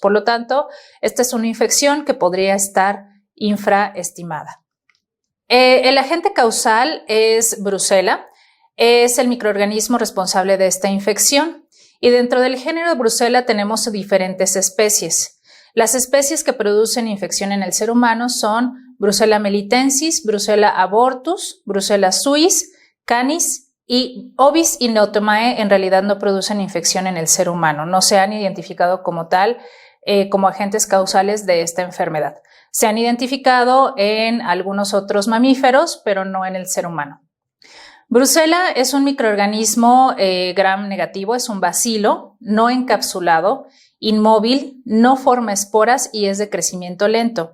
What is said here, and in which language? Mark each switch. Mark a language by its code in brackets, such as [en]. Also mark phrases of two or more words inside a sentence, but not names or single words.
[es] Por lo tanto, esta es una infección que podría estar infraestimada. El agente causal es Brucella, es el microorganismo responsable de esta infección y dentro del género Brucella tenemos diferentes especies. Las especies que producen infección en el ser humano son Brucella melitensis, Brucella abortus, Brucella suis, canis y Ovis y Neotomae en realidad no producen infección en el ser humano, no se han identificado como tal, como agentes causales de esta enfermedad. Se han identificado en algunos otros mamíferos, pero no en el ser humano. Brucella es un microorganismo gram negativo, es un bacilo no encapsulado, inmóvil, no forma esporas y es de crecimiento lento.